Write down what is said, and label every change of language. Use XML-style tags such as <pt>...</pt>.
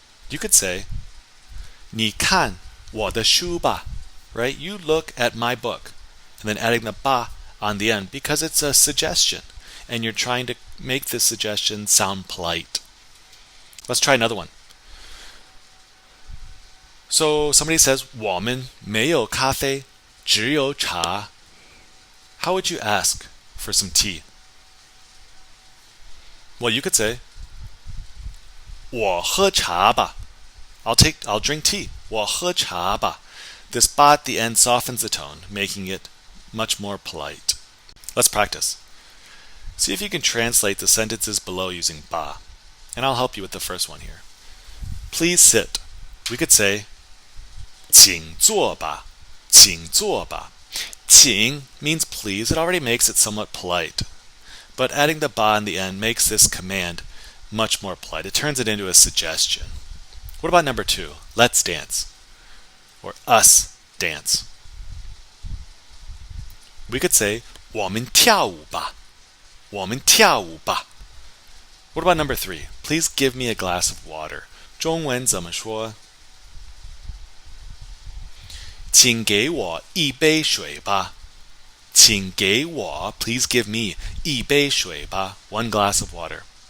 <en>You could say</en> <zh>你看我的书吧,</zh> <en>right? You look at my book. And then adding the 把 on the end because it's a suggestion and you're trying to make this suggestion sound polite. Let's try another one. So somebody says</en> <zh>我们没有咖啡，只有茶.</zh> <en>How would you ask for some tea? Well, you could say</en> <zh>我喝茶吧.</zh> <en>I'll drink tea.</en> <zh>我喝茶吧.</zh> <en>This 吧 at the end softens the tone, making it much more polite. Let's practice. See if you can translate the sentences below using 吧.And I'll help you with the first one here. Please sit. We could say</en> <zh>请坐吧,请坐吧.</zh> <en>请 means please. It already makes it somewhat polite. But adding the 吧in the end makes this command much more polite. It turns it into a suggestion. What about number 2? Let's dance. Or us dance. We could say</en> <zh>我们跳舞吧,我们跳舞吧.</zh> <en>What about number 3? Please give me a glass of water.</en> <zh>中文怎么说? 请给我一杯水吧. 请给我,</zh> <en>please give me</en> <zh>一杯水吧,</zh> <en>one glass of water.</en>